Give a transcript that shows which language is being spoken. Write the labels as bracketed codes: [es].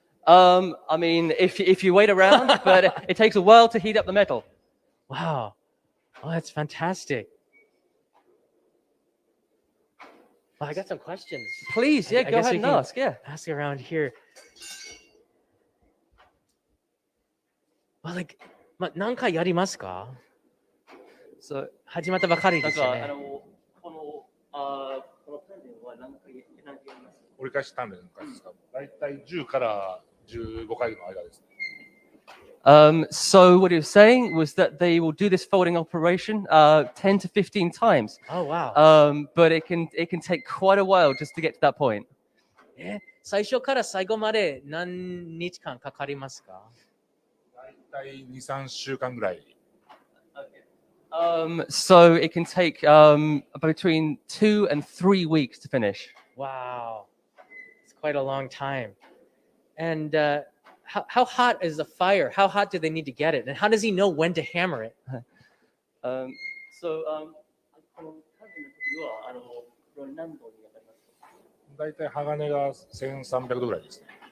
[en] I mean, if you wait around, but it takes a while to heat up the metal. Wow. Oh, that's fantastic. Well, I got some questions. Please, yeah, go ahead and ask. Yeah, ask around here. like, [ja] 何回やりますか？ [en] So [ja] 始まったばかりなんかですよね。この訓練は何回やりますか？折り返し鍛錬の数ですか。だいたい10から15回の間ですね。 [en] So what he was saying was that they will do this folding operation 10 to 15 times. Oh, wow. But it can take quite a while just to get to that point. [ja] 最初から最後まで何日間かかりますか？だいたい2、3週間ぐらい。 [en] So it can take between 2 and 3 weeks to finish. Wow. It's quite a long time. And how hot is the fire? How hot do they need to get it? And how does he know when to hammer it? So [ja] この訓練の時はこれ何度に当たりますか？だいたい鋼が1300度ぐらいですね。